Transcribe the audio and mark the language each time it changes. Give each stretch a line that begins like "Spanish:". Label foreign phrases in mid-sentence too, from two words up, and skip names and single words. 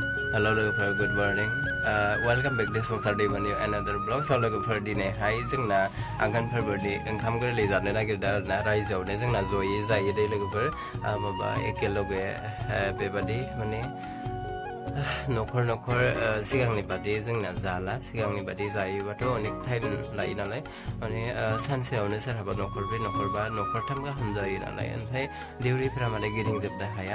English: Hello logoफोर good morning. Welcome back to Sonsar दैमानि another vlog.
Bodo: So logoफोर दिनैहाय जोंना आघोन फोरबोनि ओंखाम गोरलै जानो नागिरदों आरोना रायजोआवनो जोंना जयै जायो दे लोगोफोर माबा एखेलगे बेबादि माने न'खर न'खर सिगांनि बादि जोंना जाला सिगांनि बादि जायोबाथ' अनेक टाइम लायो नालाय माने सानसेयावनो सोरहाबा न'खरब्रै न'खरबा न'खरथाम गाहाम जायो नालाय ओमफ्राय देउरिफोरा माने गिदिंजोबनो हाया